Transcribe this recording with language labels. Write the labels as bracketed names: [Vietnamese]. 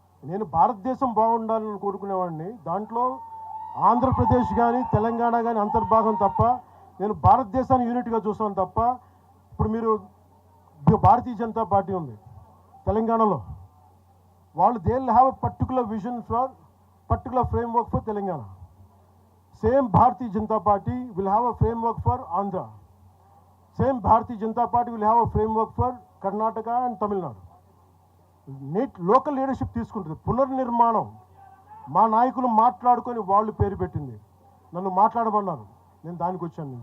[Telugu] నేను భారతదేశం బాగుండాలని కోరుకునేవాడిని. దాంట్లో ఆంధ్రప్రదేశ్ కానీ తెలంగాణ కానీ అంతర్భాగం తప్ప, నేను భారతదేశాన్ని యూనిట్గా చూస్తాను తప్ప. ఇప్పుడు మీరు భారతీయ జనతా పార్టీ ఉంది తెలంగాణలో, వాళ్ళు [English] They will have a particular vision for particular framework for Telangana. Same Bharatiya Janata Party will have a framework for Andhra. Same Bharatiya Janata Party will have a framework for Karnataka and Tamil Nadu. Local leadership [Telugu] తీసుకుంటుంది. పునర్నిర్మాణం మా నాయకులు మాట్లాడుకొని వాళ్ళు పేరు పెట్టింది, నన్ను మాట్లాడమన్నారు, నేను దానికి వచ్చాను.